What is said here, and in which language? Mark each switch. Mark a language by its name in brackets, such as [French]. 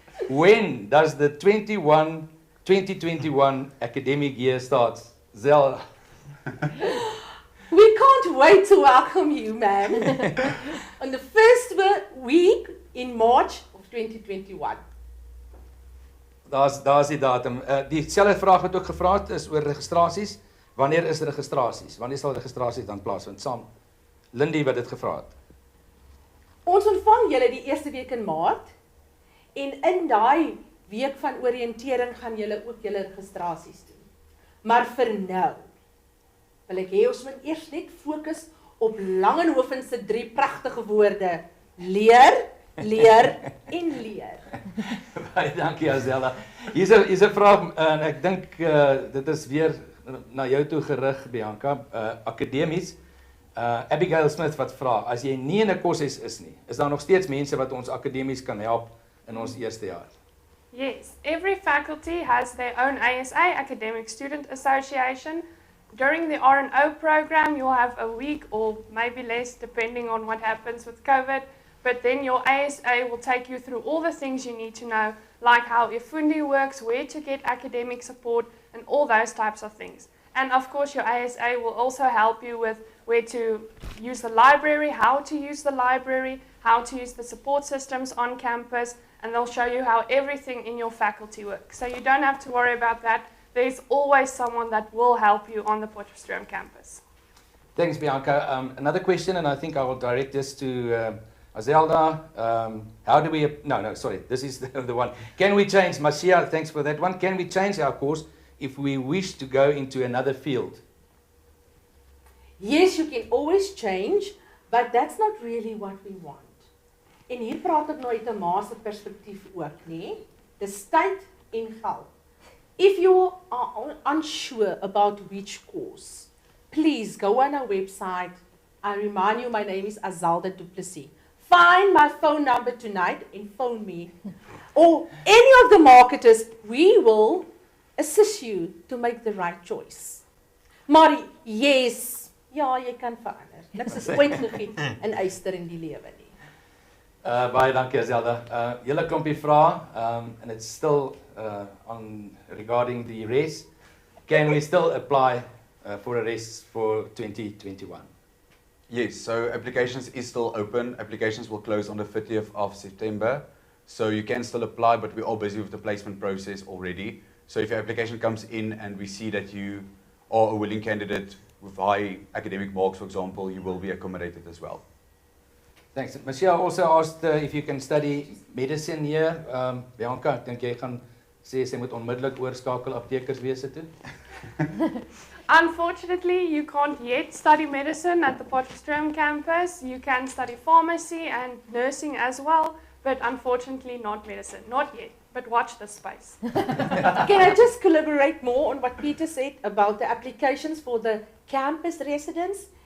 [English] When does the 2021 academic year start? Zell. We can't wait to welcome you, man. On the first week in March of 2021. [Afrikaans] Daar's die datum. Dieselfde vraag wat ook gevra het is oor registrasies. Wanneer is registrasies? Wanneer sal registrasies dan plaasvind? Saam Lindy wat dit gevra het. Ons ontvang julle die eerste week in Maart en in daai week van oriëntering gaan julle ook julle registrasies doen. Maar vir nou wil ek hê ons moet eers net fokus op Langenhoven se 3 pragtige woorde: leer, leer en leer. Baie dankie Azella. Hier's 'n vraag en ek dink dit is weer na jou toe gerig, Bianca, akademies. Abigail Smith wat vra, as jy nie in 'n koshuis is nie, is daar nog steeds mense wat ons akademies kan help in ons eerste jaar? [English] Yes, every faculty has their own ASA, Academic Student Association. During the R&O program, you'll have a week or maybe less, depending on what happens with COVID. But then your ASA will take you through all the things you need to know, like how Ifundi works, where to get academic support, and all those types of things. And of course, your ASA will also help you with where to use the library, how to use the library, how to use the support systems on campus, and they'll show you how everything in your faculty works. So you don't have to worry about that. There's always someone that will help you on the Potchefstroom campus. Thanks, Bianca. Another question, and I think I will direct this to Azelda. How do we... No, sorry. This is the one. Can we change... Marcia, thanks for that one. Can we change our course if we wish to go into another field? Yes, you can always change, but that's not really what we want. [Afrikaans] En hier praat ek nou uit 'n ma se perspektief ook, nê? Dis tyd en geld. [English] If you are unsure about which course, please go on our website. I remind you, my name is Azalda Duplessis. Find my phone number tonight and phone me. Or any of the marketers, we will assist you to make the right choice. [Afrikaans] Maar yes, ja, jy kan verander. Niks is ooit gegiet in yster in die lewe nie. Baie dankie, Azelda. [English] Julle klompie vrae, and it's still on regarding the RES. Can we still apply for a RES for 2021? Yes, so applications is still open. Applications will close on the 30th of September. So you can still apply, but we're all busy with the placement process already. So if your application comes in and we see that you are a willing candidate with high academic marks, for example, you will be accommodated as well. Thanks. Michelle also asked if you can study medicine here. [Afrikaans] Bianca, ek dink jy gaan sê sy moet onmiddellik oorskakel aptekerswese toe. [English] Unfortunately, you can't yet study medicine at the Potchefstroom campus. You can study pharmacy and nursing as well, but unfortunately not medicine. Not yet, but watch this space. Can I just collaborate more on what Peter said about the applications for the campus residents?